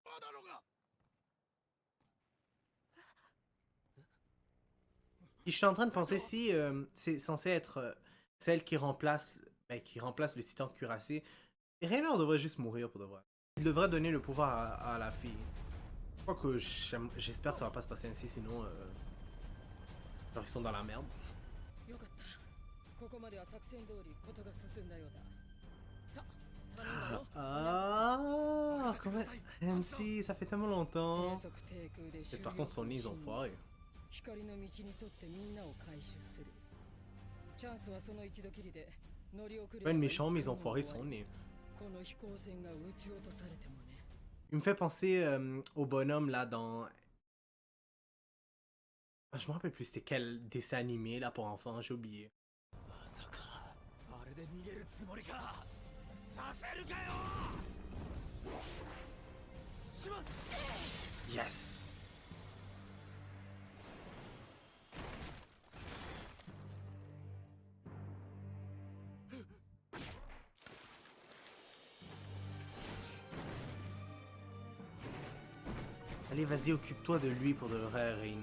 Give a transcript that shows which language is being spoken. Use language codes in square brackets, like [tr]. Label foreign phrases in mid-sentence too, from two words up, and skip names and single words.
[fr] Puis je suis en train de penser si c'est censé être celle qui remplace le titan cuirassé. Et Rainer devrait juste mourir pour de vrai. Il devrait donner le pouvoir à la fille. Je crois que j'espère que ça va pas se passer ainsi, sinon genre ils sont dans la merde. [ja] よかった。ここまでは作戦通りことが進んだようだ。さあ、頼んだよ。 [fr] Ah, comment... Nancy, ça fait tellement [ja] 低 [fr] longtemps. [ja] 速低空で [fr] Et par contre, son nez, ils ont foiré. [ja] 光の道に沿ってみんなを回収する。チャンスはその一度きりで乗り遅れ [fr] Pas une méchant, mais ils ont foiré son nez. [ja] この飛行船が撃ち落とされてもね。 [fr] Il me fait penser au bonhomme là dans... Ah, je me rappelle plus c'était quel dessin animé là pour enfants, j'ai oublié. [ja] まさかあれで逃げるつもりか。させるかよ。しまっ [fr] Yes! Allez, vas-y, occupe-toi de lui pour de vrai, Rainer.